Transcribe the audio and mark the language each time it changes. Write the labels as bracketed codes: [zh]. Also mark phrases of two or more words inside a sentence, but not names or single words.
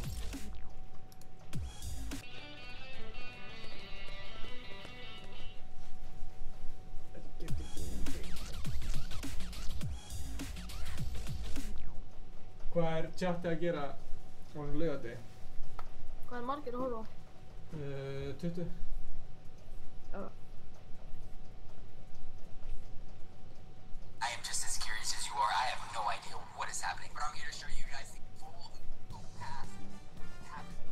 [is] Hvað er chatið að gera á þessum laugardegi? Hvað er margir að horfa á? 20. Já. [en] I am just as curious as you are. I have no idea what is happening, but I'm here to show you guys the full path happening.